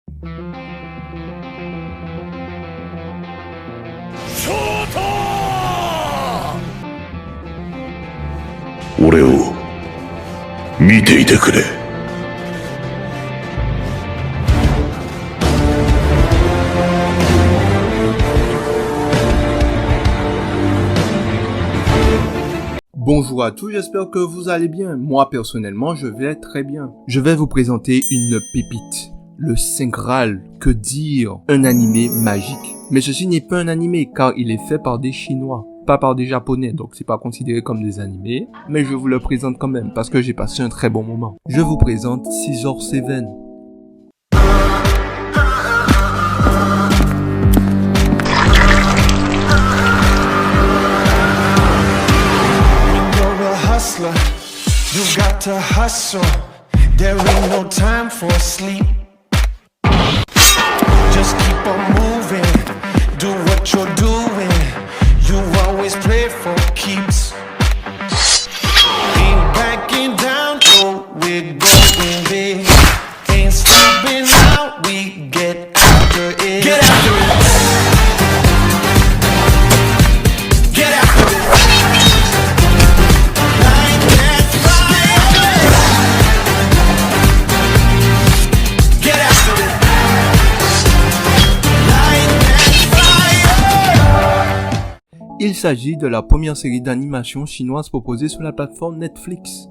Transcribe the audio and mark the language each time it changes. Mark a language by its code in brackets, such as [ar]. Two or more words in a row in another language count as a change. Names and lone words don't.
[ja] 俺を見ていてくれ。 [fr] Bonjour à tous, j'espère que vous allez bien. Moi personnellement, je vais très bien. Je vais vous présenter une pépite, le Saint Graal, que dire, un animé magique. Mais ceci n'est pas un animé car il est fait par des Chinois, pas par des Japonais, donc c'est pas considéré comme des animés. Mais je vous le présente quand même parce que j'ai passé un très bon moment. Je vous présente Scissor Seven. [en] You got to hustle, there ain't no time for sleep. Just keep on moving, do what you're doing. You always play for keeps. Ain't backing down, no, we're going big. Ain't stopping now, we get after it. Get after it. Get after it. [fr] Il s'agit de la première série d'animation chinoise proposée sur la plateforme Netflix.